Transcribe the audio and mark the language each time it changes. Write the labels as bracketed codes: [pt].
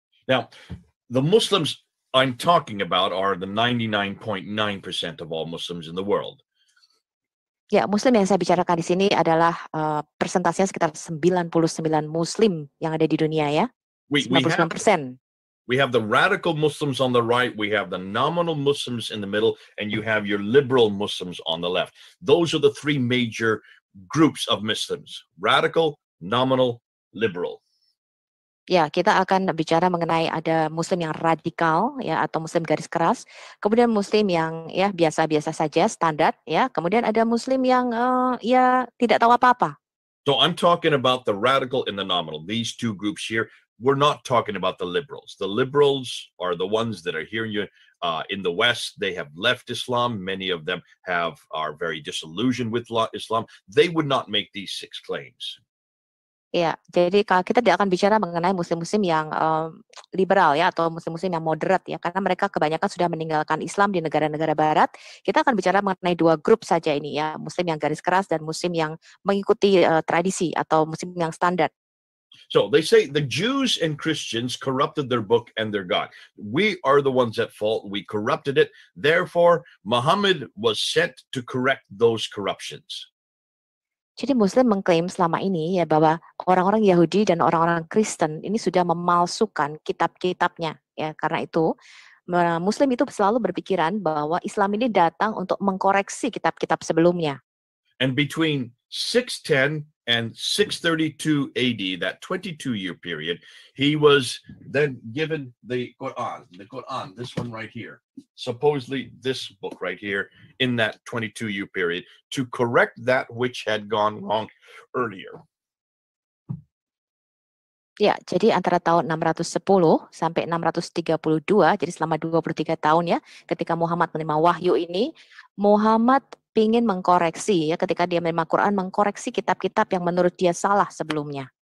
[en] Now, the Muslims I'm talking about are the 99.9% of all Muslims in the world. [id] Ya, Muslim yang saya bicarakan di sini adalah persentasenya sekitar 99 Muslim yang ada di dunia ya. [en] We 99%. have the radical Muslims on the right, we have the nominal Muslims in the middle, and you have your liberal Muslims on the left. Those are the three major groups of Muslims: radical, nominal, liberal. [id] Ya, kita akan bicara mengenai ada Muslim yang radikal ya atau Muslim garis keras, kemudian Muslim yang ya biasa-biasa saja standar ya, kemudian ada Muslim yang ya tidak tahu apa-apa. [en] So I'm talking about the radical and the nominal. These two groups here. We're not talking about the liberals. The liberals are the ones that are here in the West. They have left Islam. Many of them are very disillusioned with Islam. They would not make these 6 claims. [id] Ya, jadi kalau kita tidak akan bicara mengenai Muslim-Muslim yang liberal ya atau Muslim-Muslim yang moderat ya, karena mereka kebanyakan sudah meninggalkan Islam di negara-negara Barat. Kita akan bicara mengenai 2 grup saja ini ya, Muslim yang garis keras dan Muslim yang mengikuti tradisi atau Muslim yang standar. [en] So they say the Jews and Christians corrupted their book and their God. We are the ones at fault. We corrupted it. Therefore, Muhammad was sent to correct those corruptions. [id] Jadi Muslim mengklaim selama ini ya bahwa orang-orang Yahudi dan orang-orang Kristen ini sudah memalsukan kitab-kitabnya ya, karena itu Muslim itu selalu berpikiran bahwa Islam ini datang untuk mengkoreksi kitab-kitab sebelumnya. [en] And between 610 and 632 AD, that 22-year period, he was then given the Quran, this one right here, supposedly this book right here, in that 22-year period, to correct that which had gone wrong earlier. [id] Ya, jadi antara tahun 610 sampai 632, jadi selama 23 tahun ya, ketika Muhammad menerima wahyu ini, Muhammad ingin mengkoreksi ya, ketika dia menerima Quran, mengkoreksi kitab-kitab yang menurut dia salah sebelumnya.